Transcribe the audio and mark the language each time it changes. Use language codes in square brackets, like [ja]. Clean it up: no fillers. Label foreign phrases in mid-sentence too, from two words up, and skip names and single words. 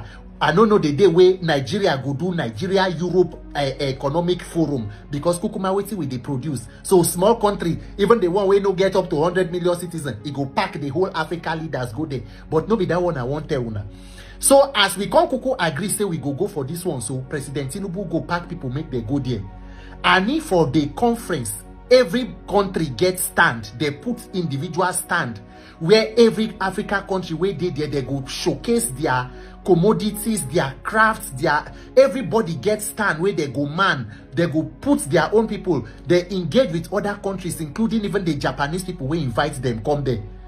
[pcm] I don't know the day where Nigeria go do Nigeria Europe Economic Forum because kukuma wetin we they produce. So small country, even the one where no get up to 100 million citizens, it go pack the whole Africa leaders go there. But no be that one I want tell una. So as we come kuku agree say we go for this one. So President Tinubu go pack people make they go there. And if for the conference, every country get stand. They put individual stand where every Africa country where they go showcase their commodities, their crafts, everybody gets stand where they go man, they go put their own people, they engage with other countries, including even the Japanese people who invite them come there.